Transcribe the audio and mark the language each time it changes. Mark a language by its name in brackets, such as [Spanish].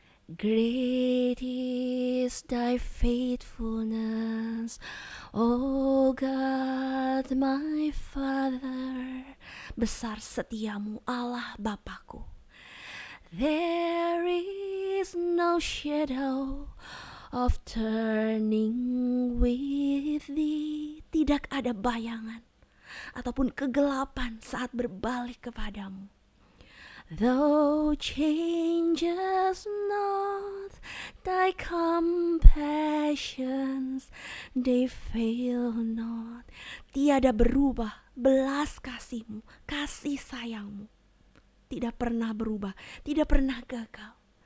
[English] Great is Thy faithfulness, O God my Father. [Indonesian] Besar setiamu Allah Bapakku. [English] There is no shadow of turning with Thee. [Indonesian] Tidak ada bayangan ataupun kegelapan saat berbalik kepadamu. [English] Thou changes not, Thy compassions, they fail not. [Indonesian] Tiada berubah belas kasih-Mu, kasih sayang-Mu. Tidak pernah berubah, tidak pernah gagal.